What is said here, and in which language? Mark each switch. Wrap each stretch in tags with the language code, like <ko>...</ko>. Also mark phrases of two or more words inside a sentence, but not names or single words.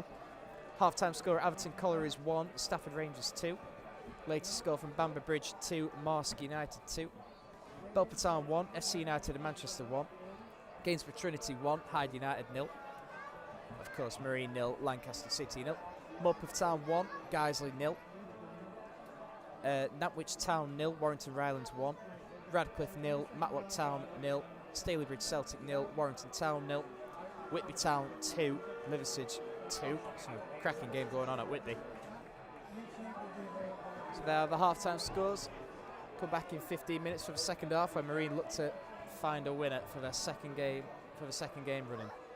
<en>Half-time score at Everton Collieries 1, Stafford Rangers 2. Latest score from Bamber Bridge 2, Marsk United 2. Belper Town 1, FC United and Manchester 1. Gainsborough Trinity 1, Hyde United 0. Of course, Marine 0, Lancaster City 0. Morpeth Town 1, Guiseley 0. Nantwich Town 0, Warrington Rylands 1. Radcliffe 0, Matlock Town 0. Stalybridge Celtic 0, Warrington Town 0. Whitby Town 2, Liversedge 2. So a cracking game going on at Whitby. So there are the half-time scores. Come back in 15 minutes for the second half, where Marine look to find a winner for their second game running.</en>